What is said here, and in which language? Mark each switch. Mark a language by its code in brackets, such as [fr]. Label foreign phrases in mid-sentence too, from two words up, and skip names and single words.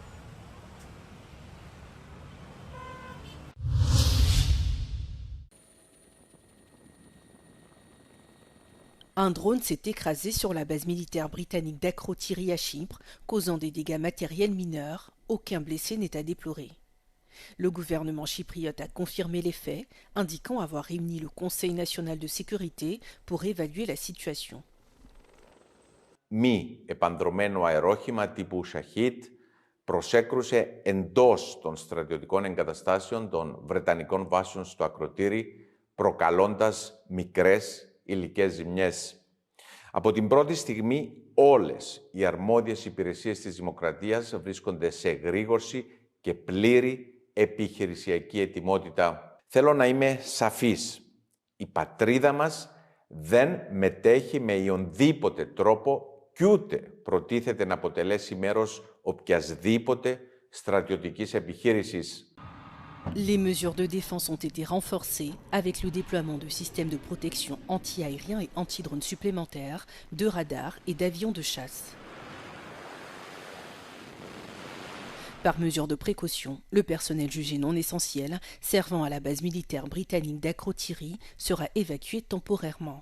[fr] Un drone s'est écrasé sur la base militaire britannique d'Akrotiri à Chypre, causant des dégâts matériels mineurs. Aucun blessé n'est à déplorer. Le gouvernement chypriote a confirmé les faits, indiquant avoir réuni le Conseil national de sécurité pour évaluer la situation. [el] Μη επανδρωμένο αερόχημα τύπου Shahid προσέκρουσε εντός των στρατιωτικών εγκαταστάσεων των Βρετανικών βάσεων στο Ακροτήρι, προκαλώντας μικρές υλικές ζημιές. Από την πρώτη στιγμή, όλες οι αρμόδιες υπηρεσίες της Δημοκρατίας βρίσκονται σε εγρήγορση και πλήρη επιχειρησιακή ετοιμότητα. Θέλω να είμαι σαφής. Η πατρίδα μας δεν μετέχει με ιονδήποτε τρόπο κι ούτε προτίθεται να αποτελέσει μέρος οποιασδήποτε στρατιωτικής επιχείρησης. [fr] Les mesures de défense ont été renforcées avec le déploiement de systèmes de protection anti-aériens et anti-drones supplémentaires, de radars et d'avions de chasse. Par mesure de précaution, le personnel jugé non essentiel servant à la base militaire britannique d'Akrotiri sera évacué temporairement.